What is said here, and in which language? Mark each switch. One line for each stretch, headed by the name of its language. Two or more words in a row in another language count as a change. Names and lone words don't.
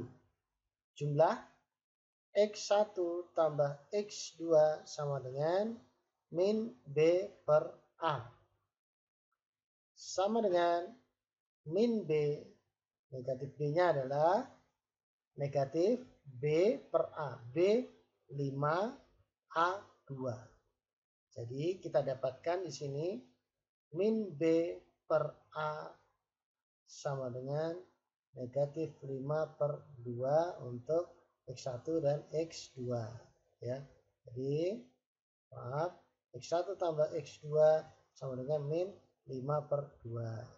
Indonesian: Jumlah x1 tambah x2 sama dengan min b per a. Sama dengan min b, negatif b-nya adalah negatif b per a. B 5, a 2. Jadi kita dapatkan di sini min B per A sama dengan negatif 5 per 2 untuk X1 dan X2. Ya. Jadi, maaf, X1 tambah X2 sama dengan min 5 per 2.